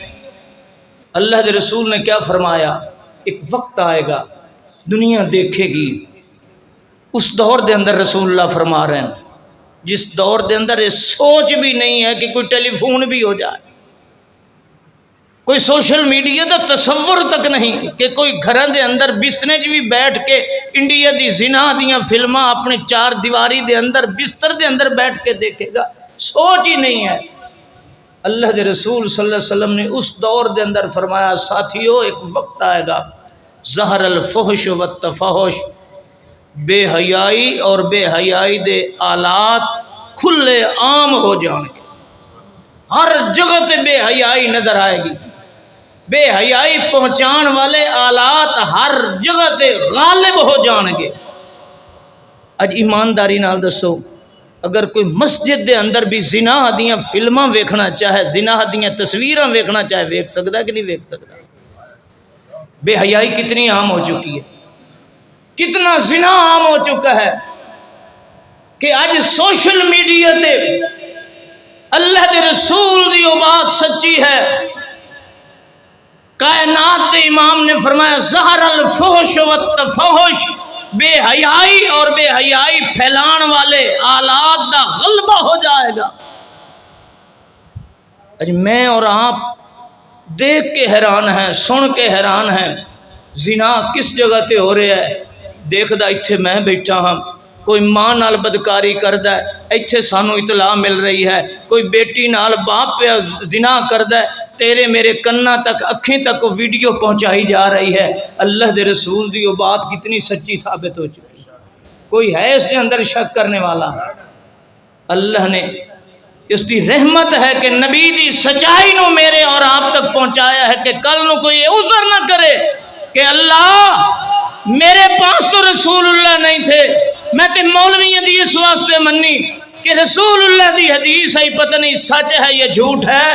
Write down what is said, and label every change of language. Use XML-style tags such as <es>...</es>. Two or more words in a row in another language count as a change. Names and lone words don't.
<pa>اللہ دے رسول نے کیا فرمایا؟</pa> <ur>ایک وقت آئے گا دنیا دیکھے گی،</ur> <pa>اس دور دے اندر رسول اللہ فرما رہے ہیں جس دور دے اندر یہ سوچ بھی نہیں ہے کہ کوئی ٹیلی فون بھی ہو جائے، کوئی سوشل میڈیا دا تصور تک نہیں کہ کوئی گھراں دے اندر بسترے بھی بیٹھ کے انڈیا دی زنا دیاں فلماں اپنے چار دیواری دے اندر بستر دے اندر بیٹھ کے دیکھے گا،</pa> <ur>سوچ ہی نہیں ہے۔</ur> <pa>اللہ دے رسول</pa> <ar>صلی اللہ علیہ وسلم</ar> <pa>نے اس دور دے اندر فرمایا ساتھیو</pa> <ur>ایک وقت آئے گا</ur> <ar>ظہر الفحش والتفحش،</ar> <pa>بے حیائی اور بے حیائی دے آلات کھلے عام ہو جائیں گے، ہر جگہ تے بے حیائی نظر آئے گی، بے حیائی پہنچان والے آلات ہر جگہ تے غالب ہو جان گے۔ اج ایمانداری نال دسو، اگر کوئی مسجد دے اندر بھی زنا دیاں فلماں ویکھنا چاہے، زنا دیاں تصویراں ویکھنا چاہے، ویکھ سکدا کہ نہیں ویکھ سکدا؟ بے حیائی کتنی عام ہو چکی ہے، کتنا زنا عام ہو چکا ہے کہ آج سوشل میڈیا تے اللہ دے رسول دی وہ بات سچی ہے، کائنات دے امام نے فرمایا</pa> <ar>ظہر الفحش والتفحش،</ar> <pa>بے حیائی اور بے حیائی پھیلان والے آلات دا غلبہ ہو جائے گا۔</pa> <ur>آج میں اور آپ دیکھ کے حیران ہیں، سن کے حیران ہیں، زنا کس جگہ تے ہو رہا ہے،</ur> <pa>دیکھدا ایتھے میں بیٹھا ہاں، کوئی ماں نال بدکاری کردا ہے، ایتھے سانو اطلاع مل رہی ہے، کوئی بیٹی نال باپ پہ زنا کردا ہے، تیرے میرے کنا تک اکھیں تک وہ ویڈیو پہنچائی جا رہی ہے۔ اللہ دے رسول دی وہ بات کتنی سچی ثابت ہو چکی،</pa> <ur>کوئی ہے اس کے اندر شک کرنے والا؟</ur> <pa>اللہ نے اس دی رحمت ہے کہ نبی دی سچائی نو میرے اور آپ تک پہنچایا ہے کہ کل نو کوئی عذر نہ کرے کہ اللہ میرے پاس تو رسول اللہ نہیں تھے، میں تے مولوی دی اس واسطے منی کہ رسول اللہ دی حدیث ہے، پتہ نہیں سچ ہے یا جھوٹ ہے۔</pa>